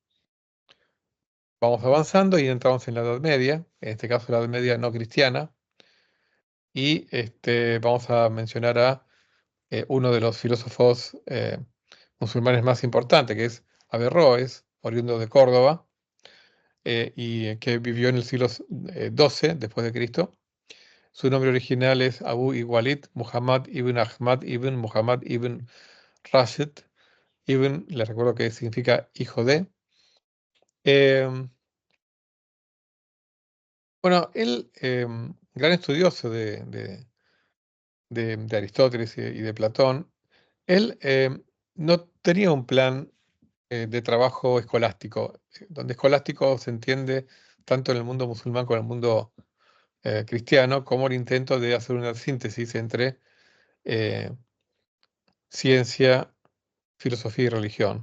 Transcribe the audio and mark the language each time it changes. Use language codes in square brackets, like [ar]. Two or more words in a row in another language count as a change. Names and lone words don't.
[es] Vamos avanzando y entramos en la Edad Media, en este caso la Edad Media no cristiana, y vamos a mencionar a uno de los filósofos musulmanes más importantes, que es Averroes, oriundo de Córdoba, y que vivió en el siglo XII después de Cristo. Su nombre original es Abu Iwalid Muhammad ibn Ahmad ibn Muhammad ibn Rashid. Ibn, les recuerdo que significa hijo de. Em, bueno, él, gran estudioso de Aristóteles y de Platón, él no tenía un plan de trabajo escolástico, donde escolástico se entiende tanto en el mundo musulmán como en el mundo cristiano, como el intento de hacer una síntesis entre eh, ciencia, filosofía y religión.